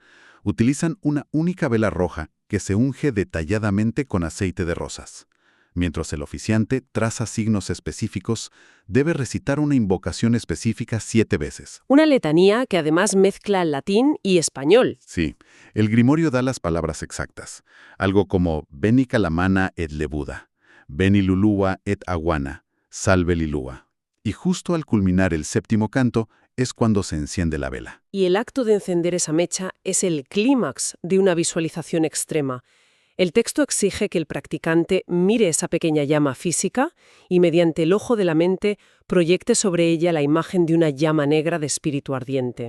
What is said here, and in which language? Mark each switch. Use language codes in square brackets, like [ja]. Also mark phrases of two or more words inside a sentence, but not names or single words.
[es] Utilizan una única vela roja que se unge detalladamente con aceite de rosas. Mientras el oficiante traza signos específicos, debe recitar una invocación específica 7 veces. Una letanía que además mezcla latín y español. Sí, el grimorio da las palabras exactas. Algo como Beni Calamana et Lebuda, Beni Lulúa et Aguana, Salve Lilúa. Y justo al culminar el 7º canto es cuando se enciende la vela. Y el acto de encender esa mecha es el clímax de una visualización extrema. El texto exige que el practicante mire esa pequeña llama física y mediante el ojo de la mente proyecte sobre ella la imagen de una llama negra de espíritu ardiente.